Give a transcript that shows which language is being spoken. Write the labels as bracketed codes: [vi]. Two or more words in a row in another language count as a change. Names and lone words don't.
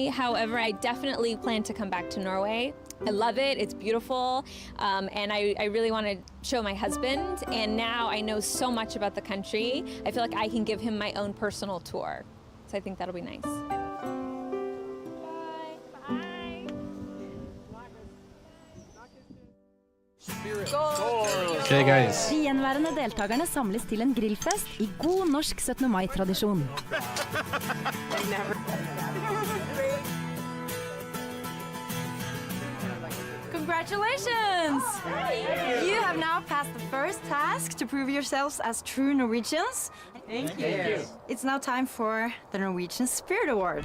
[en] However, I definitely plan to come back to Norway. I love it, it's beautiful, and I really want to show my husband, and now I know so much about the country. I feel like I can give him my own personal tour, so I think that'll be nice. Okay, guys. [no] De gjenværende deltakerne samles til en grillfest i god norsk 17. mai-tradisjon. [en] Congratulations! You have now passed the first task to prove yourselves as true Norwegians. Thank you. It's now time for the Norwegian Spirit Award.